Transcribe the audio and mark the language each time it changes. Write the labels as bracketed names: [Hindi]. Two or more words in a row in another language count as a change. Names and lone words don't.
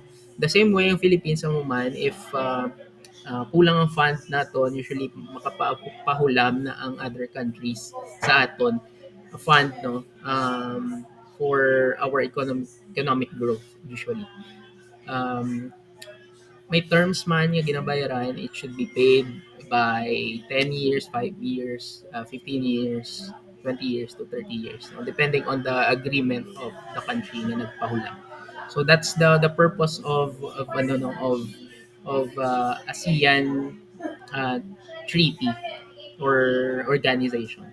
[English] The same way [Hiligaynon] ang Philippines ang human if kulang ang fund naton, usually makapahulam na ang [English] other countries [Hiligaynon] sa aton fund, no, [English] for our economic growth usually. [Hiligaynon] um, May terms man nga ginabayaran, [English] it should be paid by 10 years, 5 years, 15 years, 20 years to 30 years, no? Depending on the agreement of the country [Hiligaynon] na nagpahula. [English] So that's the purpose of ano no of ASEAN uh, treaty or organization.